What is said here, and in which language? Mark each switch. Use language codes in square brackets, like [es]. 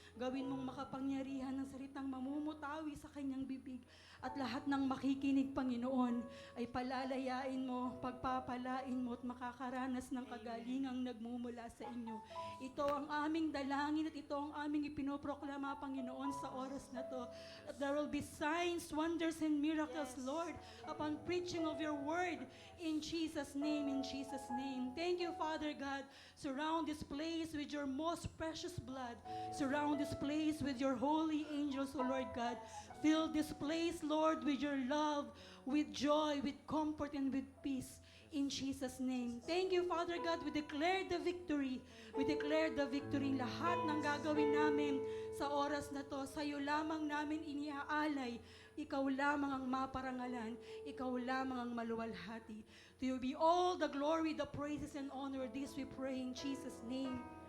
[tl] Gawin mong makapangyarihan ng salitang mamumutawi sa kanyang bibig. At lahat ng makikinig, Panginoon, ay palalayain mo, pagpapalain mo at makakaranas ng kagalingang nagmumula sa inyo. Ito ang aming dalangin at ito ang aming ipinoproklama, Panginoon, sa oras na to. [en] That there will be signs, wonders, and miracles, Lord, upon preaching of your word. In Jesus' name, in Jesus' name. Thank you, Father God. Surround this place with your most precious blood. Surround this place with your holy angels, O Lord God. Fill this place, Lord, with your love, with joy, with comfort, and with peace. In Jesus' name. Thank you, Father God. We declare the victory. We declare the victory. [tl] Lahat ng gagawin namin sa oras na to, sa iyo lamang namin iniaalay. Ikaw lamang ang maparangalan. Ikaw lamang ang maluwalhati. [en] To you be all the glory, the praises, and honor. This we pray in Jesus' name.